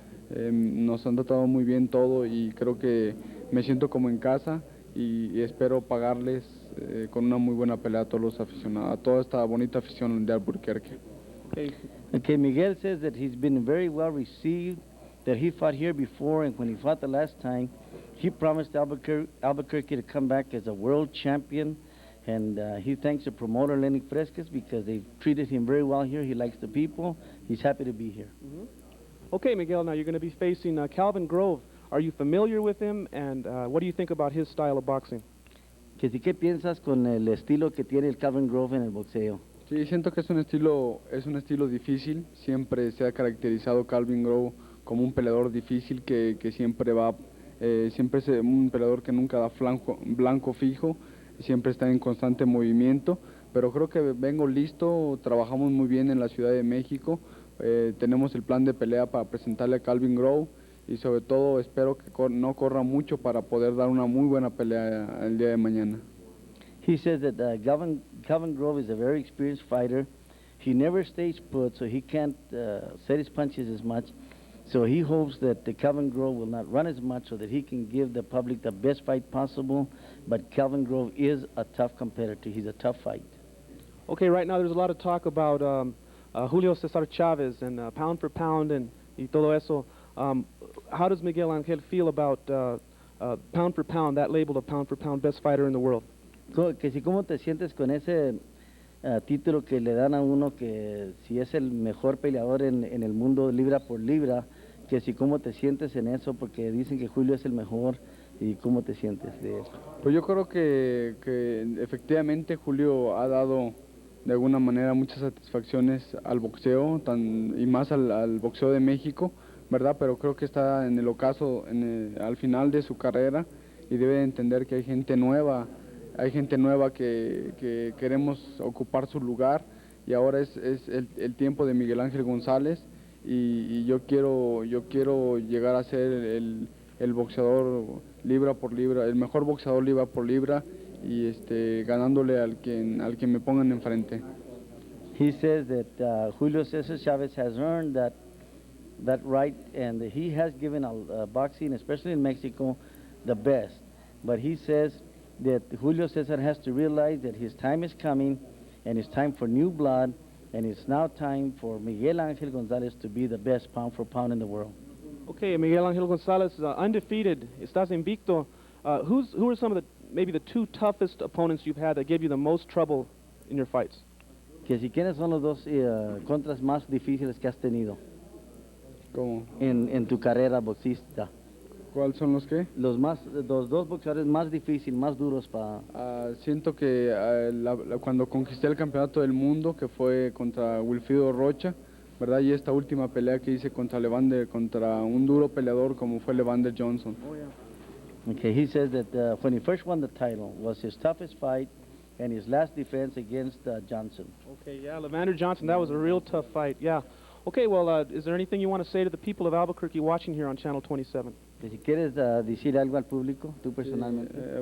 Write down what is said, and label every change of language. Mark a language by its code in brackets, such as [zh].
[es] Nos han tratado muy bien todo y creo que me siento como en casa y espero pagarles con una muy buena pelea a todos los aficionados, a toda esta bonita afición de Albuquerque. [en] Okay, Miguel says that he's been very well received, that he fought here before, and when he fought the last time, he promised Albuquerque to come back as a world champion, and he thanks the promoter Lenny FRESQUEZ because they've treated him very well here. He likes the people. He's happy to be here. Okay, Miguel, now you're going to be facing Calvin Grove. Are you familiar with him, and what do you think about his style of boxing? [es] ¿Qué piensas con el estilo que tiene el Calvin Grove en el boxeo? Sí, siento que es un estilo difícil. Siempre se ha caracterizado Calvin Grove como un peleador difícil que siempre es un peleador que nunca da blanco fijo, siempre está en constante movimiento, pero creo que vengo listo, trabajamos muy bien en la Ciudad de México. Tenemos el plan de pelea para presentarle a Calvin Grove y sobre todo espero que no corra mucho para poder dar una muy buena pelea el día de mañana. [en] He says that Calvin Grove is a very experienced fighter. He never stays put, so he can't set his punches as much. So he hopes that the Calvin Grove will not run as much so that he can give the public the best fight possible. But Calvin Grove is a tough competitor. He's a tough fight. Okay, right now there's a lot of talk about Julio Cesar Chavez and pound for pound and [es] todo eso. [en] How does Miguel Angel feel about pound for pound, that label of pound for pound best fighter in the world? [es] ¿Cómo te sientes con ese título que le dan a uno que si es el mejor peleador en el mundo libra por libra? Que si cómo te sientes en eso, porque dicen que Julio es el mejor, y cómo te sientes de eso. Pues yo creo que efectivamente Julio ha dado de alguna manera muchas satisfacciones al boxeo y más al boxeo de México, ¿verdad? Pero creo que está en el ocaso, al final de su carrera, y debe entender que hay gente nueva que queremos ocupar su lugar, y ahora es el tiempo de Miguel Ángel González, y yo quiero llegar a ser el boxeador libra por libra, el mejor boxeador libra por libra, y ganándole al que me pongan enfrente. [en] He says that Julio Cesar Chavez has earned that right, and he has given boxing, especially in Mexico, the best. But he says that Julio Cesar has to realize that his time is coming, and it's time for new blood, and it's now time for Miguel Angel Gonzalez to be the best pound for pound in the world. Okay, Miguel Angel Gonzalez, undefeated, [es] estás invicto. [en] Who are some of maybe the two toughest opponents you've had that gave you the most trouble in your fights? [es] Que si quiénes son los dos contras más difíciles que has tenido. ¿Cómo? En tu carrera boxista. ¿Cuáles son los qué? Los dos boxeadores más difíciles, más duros para... Siento que cuando conquisté el campeonato del mundo, que fue contra Wilfrido Rocha, ¿verdad? Y esta última pelea que hice contra un duro peleador como fue Levander Johnson. [en] Oh, yeah. Okay, he says that when he first won the title was his toughest fight and his last defense against Johnson. Okay, yeah, Levander Johnson, that was a real tough fight, yeah. Okay, well, is there anything you want to say to the people of Albuquerque watching here on Channel 27? [es] Que si quieres decir algo al público, tú personalmente.